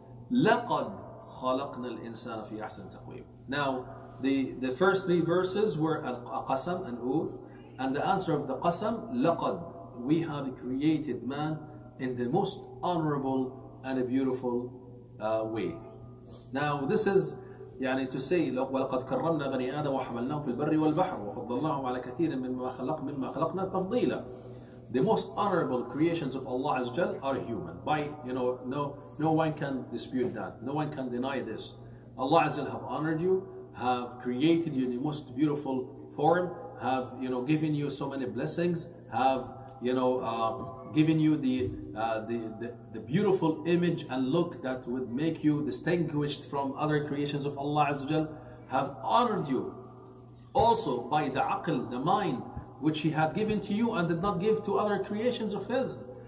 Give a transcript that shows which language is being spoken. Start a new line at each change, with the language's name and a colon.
Arabic: لقد خلقنا الإنسان في أحسن تقويم.
English: Now the first three verses were a qasam, an oath, and the answer of the qasam, لقد, we have created man in the most honorable and a beautiful way. Now this is to say
Arabic: وَلَقَدْ كَرَّمْنَا بَنِي آدَمَ وَحَمَلْنَاهُمْ فِي الْبَرِّ وَالْبَحْرِ وَفَضَّلْنَاهُمْ عَلَى كَثِيرٍ مِمَّا خَلَقْنَا تَفْضِيلًا.
English: The most honorable creations of Allah Azza wa Jal are human. No one can dispute that. No one can deny this. Allah Azza wa Jal have honored you, have created you in the most beautiful form, have given you so many blessings, have given you the beautiful image and look that would make you distinguished from other creations of Allah Azza wa Jal, have honored you also by the aql, the mind, which He had given to you and did not give to other creations of His.